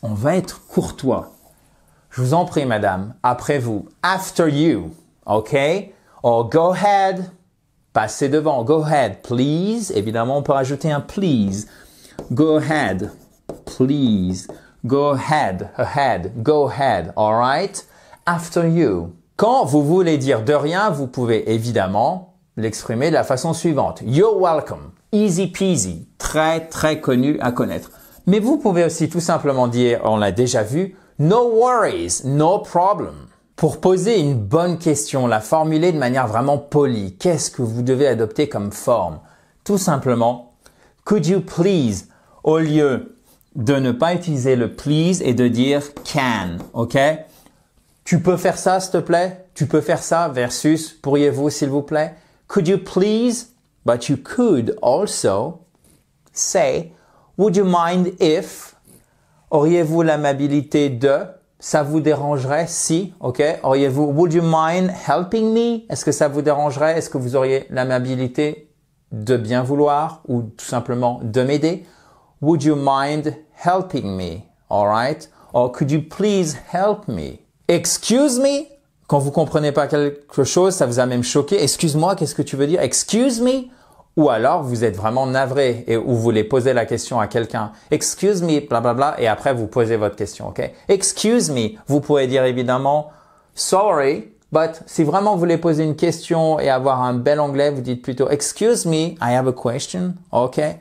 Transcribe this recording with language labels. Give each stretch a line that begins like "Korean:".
French: On va être courtois. Je vous en prie, madame, après vous.
English: After you, OK? Or go ahead,
French: passez devant.
English: Go ahead, please.
French: Évidemment, on peut rajouter un please.
English: Go ahead, please. Go ahead, ahead, go ahead, all right? After you.
French: Quand vous voulez dire de rien, vous pouvez évidemment l'exprimer de la façon suivante.
English: You're welcome. Easy peasy.
French: Très, très connu à connaître. Mais vous pouvez aussi tout simplement dire, on l'a déjà vu,
English: no worries, no problem.
French: Pour poser une bonne question, la formuler de manière vraiment polie, qu'est-ce que vous devez adopter comme forme? Tout simplement,
English: could you please,
French: au lieu de ne pas utiliser le please et de dire can, ok? Tu peux faire ça, s'il te plaît? Tu peux faire ça versus pourriez-vous, s'il vous plaît?
English: Could you please? But you could also say, would you mind if?
French: Auriez-vous l'amabilité de? Ça vous dérangerait si? Ok? Auriez-vous,
English: would you mind helping me?
French: Est-ce que ça vous dérangerait? Est-ce que vous auriez l'amabilité de bien vouloir ou tout simplement de m'aider?
English: Would you mind helping me? Alright? Or could you please help me? Excuse me?
French: Quand vous comprenez pas quelque chose, ça vous a même choqué. Excuse-moi, qu'est-ce que tu veux dire?
English: Excuse me?
French: Ou alors vous êtes vraiment navré et ou vous voulez poser la question à quelqu'un. Excuse me, blablabla, et après vous posez votre question, ok? Excuse me, vous pouvez dire évidemment
English: sorry, but
French: si vraiment vous voulez poser une question et avoir un bel anglais, vous dites plutôt
English: excuse me, I have a question, ok?